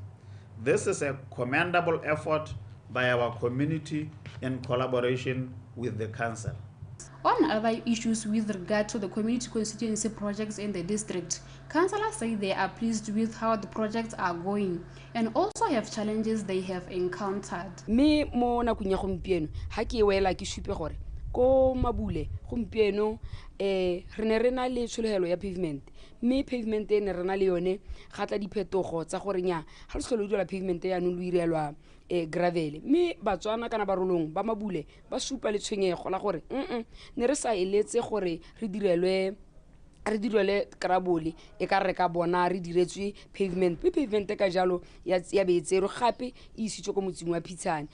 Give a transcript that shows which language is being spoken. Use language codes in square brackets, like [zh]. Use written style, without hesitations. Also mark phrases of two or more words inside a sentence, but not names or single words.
[en] This is a commendable effort by our community in collaboration with the council. On other issues with regard to the community constituency projects in the district, councillors say they are pleased with how the projects are going and also have challenges they have encountered. [tn] Me mo na kunya gompieno ha ke wela ke supe gore ko mabule gompieno re ne re na le tshologelo ya pavement, me pavement e ne re na le yone ga tla diphetogo tsa gore nya ha le tlhole la pavement ya no lo irelwa gravel, me Batswana kana barolong ba mabule ba supa le tshwenyego la gore ne re sa eletse gore re direlwe krabole e ka re ka bona re diretswe pavement ka jalo ya beetsero gape e isitswe ko motseng wa Phitshane.